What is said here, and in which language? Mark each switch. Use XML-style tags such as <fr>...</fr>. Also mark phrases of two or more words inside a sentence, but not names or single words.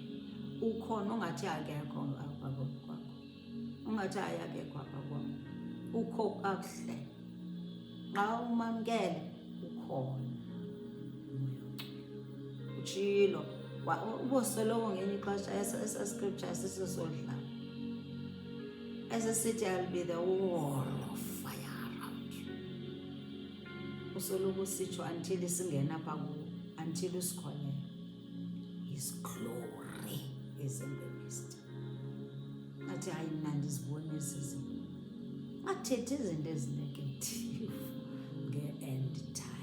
<xh>Ukhona ungathi akekho apha kwakho. Ungathi hayi akekho apha kwakho. Ukho kakuhle. Xa umamkele ukhona umoya ongcwele. Utshilo ubosoloko ngenye ixesha esa scripture sisodlala esisithi</xh> <en>I'll be the wall of fire around you.</en> <xh>Usoloko usitsho until singena pha kuwo, until usikholele.</xh> <en>His glory is in the midst.</en> <xh>Athi hayi mna ndizibona ezi zinto. Athethi izinto ezinegative nge-end</xh>